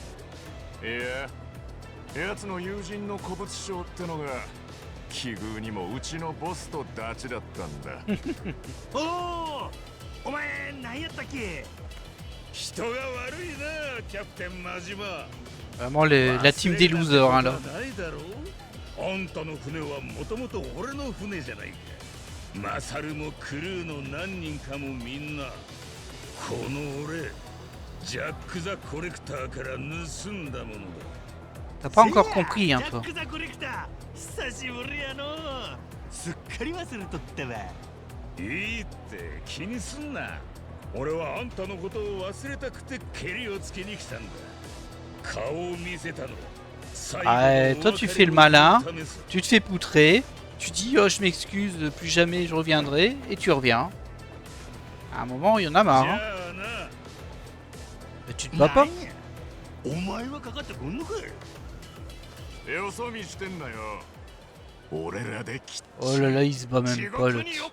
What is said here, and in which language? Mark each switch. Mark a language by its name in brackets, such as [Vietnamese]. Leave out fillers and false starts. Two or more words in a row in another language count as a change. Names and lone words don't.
[Japanese] いや、奴の友人の古物商ってのが奇遇にもうちのボスとダチだったんだ。おお、お前何やったっけ？人が悪いな、キャプテン真島。 [French] Vraiment la team des losers, hein, là. [Japanese] あんたの船はもともと俺の船じゃないか。マサルもクルーの何人かもみんなこの俺ジャック・ザ・コレクターから盗んだものだ。 [French] T'as pas encore compris, hein, toi. [Japanese] ジャック・ザ・コレクター、久しぶりやの。すっかり忘れとったわ。いいって気にすんな。俺はあんたのことを忘れたくてケリをつけに来たんだ。顔を見せたの。 [French] Ah, toi tu fais le malin, tu te fais poutrer, tu dis oh je m'excuse, plus jamais je reviendrai, et tu reviens. À un moment il y en a marre. Hein. Mais tu te bats pas? Oh là là, il se bat même pas l'autre.